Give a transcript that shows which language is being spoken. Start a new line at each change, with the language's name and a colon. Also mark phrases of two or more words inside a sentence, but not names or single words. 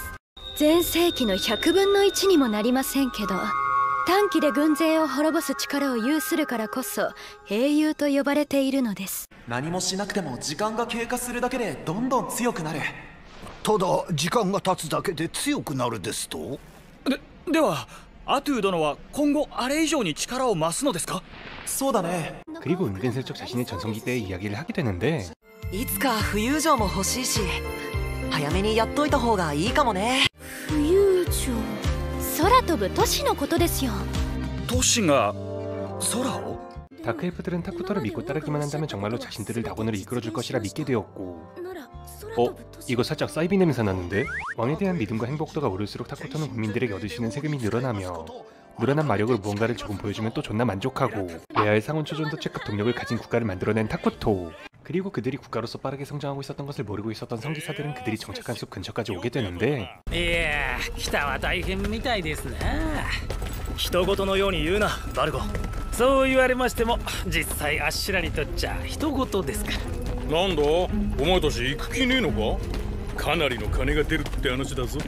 Japanese: 全盛期の100分の1にもなりませんけど、短期で軍勢を滅ぼす力を有するからこそ英雄と呼ばれているのです。何もしなくても時間が経過するだけでどんどん強くなる。ただ時間が経つだけで強くなるですと？ではアトゥ殿は今後あれ以上に力を増すのですか？そうだね。
Korean: 그리고 은근슬쩍 자신의 전성기 때의 이야기를 하게 되는데
Japanese: いつか浮遊城も欲しいし、早めにやっといた方がいいかもね。浮遊城、空飛ぶ都市のことですよ。都市が空を？
Korean: 다크엘프들은 타쿠토를 믿고 따르기만 한다면 정말로 자신들을 낙원으로 이끌어줄 것이라 믿게 되었고 이거 살짝 사이비 냄새 나는데? 왕에 대한 믿음과 행복도가 오를수록 타쿠토는 국민들에게 얻을 수 있는 세금이 늘어나며 늘어난 마력으로 무언가를 조금 보여주면 또 존나 만족하고 레알 상온 초전도 체급 동력을 가진 국가를 만들어낸 타쿠토. 그리고 그들이 국가로서 빠르게 성장하고 있었던 것을 모르고 있었던 성기사들은 그들이 정착한 숲 근처까지 오게 되는데
Japanese: いやー、北は大変みたいですな。人事のように言うな、バルゴ。そう言われましても、実際あっしらにとっちゃ人事ですから。なんだ、お前たち行く気ねえのか？かなりの金が出るって話だぞ。